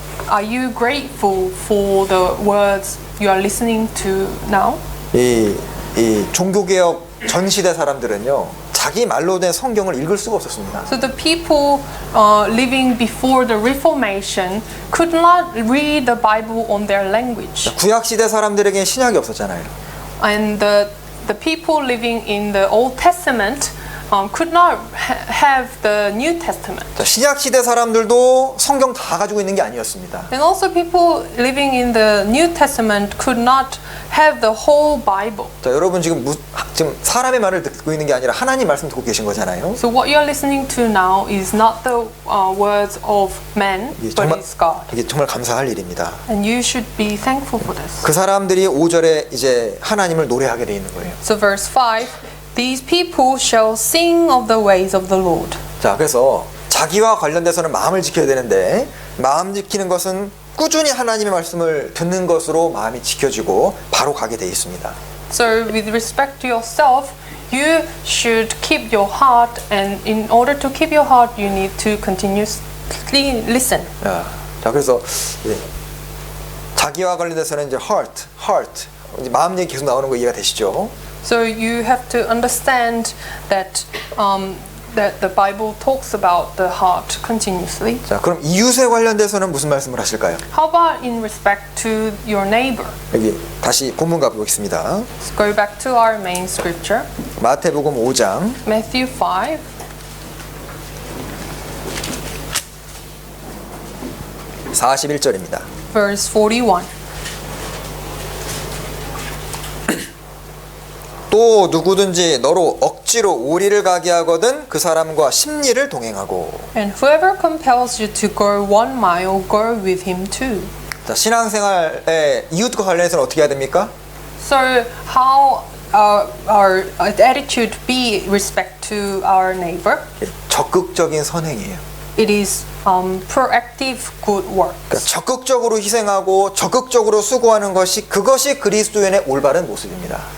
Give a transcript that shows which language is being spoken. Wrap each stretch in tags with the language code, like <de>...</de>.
<en>Are you grateful for the words you are listening to now?</en> <ko>이 종교개혁 전 시대 사람들은요 자기 말로 된 성경을 읽을 수가 없었습니다.</ko> <en>So the people living before the Reformation could not read the Bible on their language,</en> <ko>구약 시대 사람들에게 신약이 없었잖아요.</ko> <en>and the people living in the Old Testament could not have the New Testament.</en> <ko>자, 신약 시대 사람들도 성경 다 가지고 있는 게 아니었습니다.</ko> <en>And also people living in the New Testament could not have the whole Bible.</en> <ko>자, 여러분 지금 사람의 말을 듣고 있는 게 아니라 하나님 말씀 듣고 계신 거잖아요.</ko> <en>So what you are listening to now is not the words of men, but is God.</en> <ko>이게 정말 감사할 일입니다.</ko> <en>And you should be thankful for this.</en> <ko>그 사람들이 5절에 이제 하나님을 노래하게 돼 있는 거예요.</ko> <en>So verse 5, these people shall sing of the ways of the Lord.</en> <ko>자, 그래서 자기와 관련돼서는 마음을 지켜야 되는데 마음 지키는 것은 꾸준히 하나님의 말씀을 듣는 것으로 마음이 지켜지고 바로 가게 돼 있습니다.</ko> <en>So with respect to yourself, you should keep your heart, and in order to keep your heart, you need to continuously listen.</en> <ko>자, 그래서 자기와 관련돼서는 이제 heart, 이제 마음 얘기 계속 나오는 거 이해가 되시죠?</ko> <en>So you have to understand that that the Bible talks about the heart continuously.</en> <ko>자, 그럼 이웃에 관련돼서는 무슨 말씀을 하실까요?</ko> <en>How about in respect to your neighbor?</en> <ko>여기 다시 본문 가보겠습니다.</ko> <en>Let's go back to our main scripture,</en> <ko>마태복음 5장</ko> <en>Matthew 5,</en> <ko>41절입니다.</ko> <en>verse 41.</en> <ko>또 누구든지 너로 억지로 오리를 가게 하거든 그 사람과 십리를 동행하고.</ko> <en>And whoever compels you to go 1 mile, go with him too.</en> <ko>자, 신앙생활에 이웃과 관련해서는 어떻게 해야 됩니까?</ko> <en>So how our attitude be respect to our neighbor?</en> <ko>적극적인 선행이에요.</ko> <en>It is proactive good work.</en> <ko>그러니까 적극적으로 희생하고 적극적으로 수고하는 것이 그것이 그리스도인의 올바른 모습입니다.</ko>